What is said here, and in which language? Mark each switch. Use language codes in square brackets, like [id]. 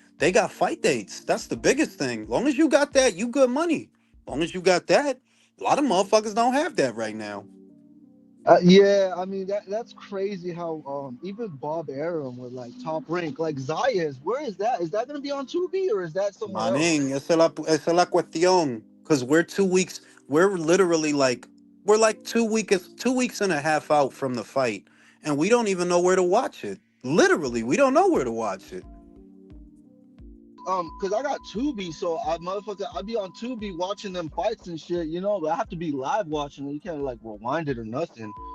[en] They got fight dates. That's the biggest thing. Long as you got that, you good money. Long as you got that, a lot of motherfuckers don't have that right now. Yeah, I mean that's crazy how even Bob Arum with like Top Rank, like Zayas, where is that? Is that gonna be on Tubi or is that somewhere else? [es] Maning, esa es la cuestión. [en] Because we're 2 weeks, we're literally like, we're like 2 weeks and a half out from the fight. And we don't even know where to watch it. Literally, we don't know where to watch it. Cause I got Tubi, so I'd be on Tubi watching them fights and shit, you know, but I have to be live watching it. You can't like rewind it or nothing.